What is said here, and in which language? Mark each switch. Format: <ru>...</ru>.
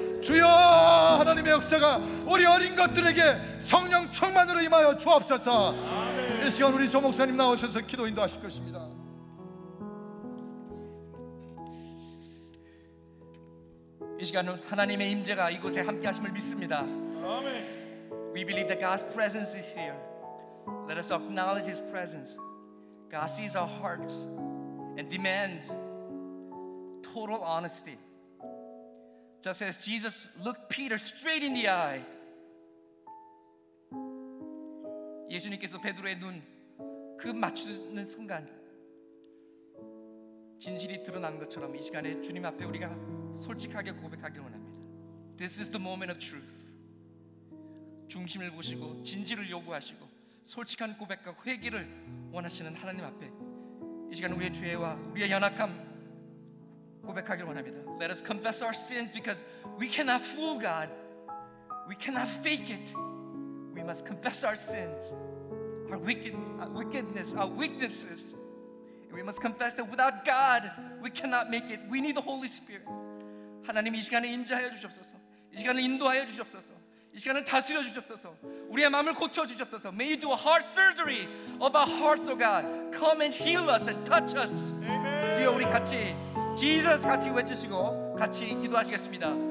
<ko>주여, 하나님의 역사가 우리 어린 것들에게 성령 충만으로 임하여 주옵소서. 이 시간 우리 조 목사님 나오셔서 기도 인도하실 것입니다. 이 시간은 하나님의 임재가 이곳에 함께 하심을 믿습니다.</ko> <en>We believe that God's presence is here. Let us acknowledge His presence. God sees our hearts and demands total honesty. Just as Jesus looked Peter straight in the eye.</en> <ko>예수님께서 베드로의 눈 그 맞추는 순간 진실이 드러난 것처럼 이 시간에 주님 앞에 우리가 솔직하게 고백하기를 원합니다.</ko> <en>This is the moment of truth.</en> <ko>중심을 보시고 진실을 요구하시고 솔직한 고백과 회개를 원하시는 하나님 앞에 이 시간 우리의 죄와 우리의 연약함 고백하기를 원합니다.</ko> <en>Let us confess our sins because we cannot fool God. We cannot fake it. We must confess our sins, our wickedness, our weaknesses. We must confess that without God we cannot make it. We need the Holy Spirit.</en> <ko>하나님 이 시간에 임재하여 주시옵소서. 이 시간을 인도하여 주시옵소서. 이 시간을 다스려 주시옵소서. 우리의 마음을 고쳐 주시옵소서.</ko> <en>May you do a heart surgery of our hearts, oh God. Come and heal us and touch us.</en> <ko>주여, 우리 같이 Jesus 같이 외치시고 같이 기도하시겠습니다.</ko>